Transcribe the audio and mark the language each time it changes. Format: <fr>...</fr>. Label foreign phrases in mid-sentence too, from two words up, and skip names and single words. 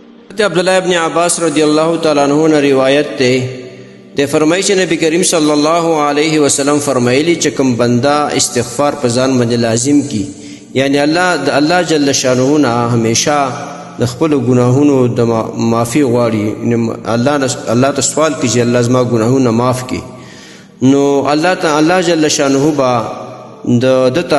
<ps>عبداللہ ابن عباس رضی اللہ تعالیٰ عنہ</ps> <ur>نے روایت تے دے فرمائی</ur> <ps>چې نبی کریم صلی الله علیه وسلم فرمایلی چې کوم بندا استغفار په ځان باندې لازم کی یعنی الله جل شانه نه همیشه د خپل ګناهونو د معافي غواړي الله ته سوال کوي چې الله زما ګناهونه معاف کړي نو الله جل شانه با د ته</ps>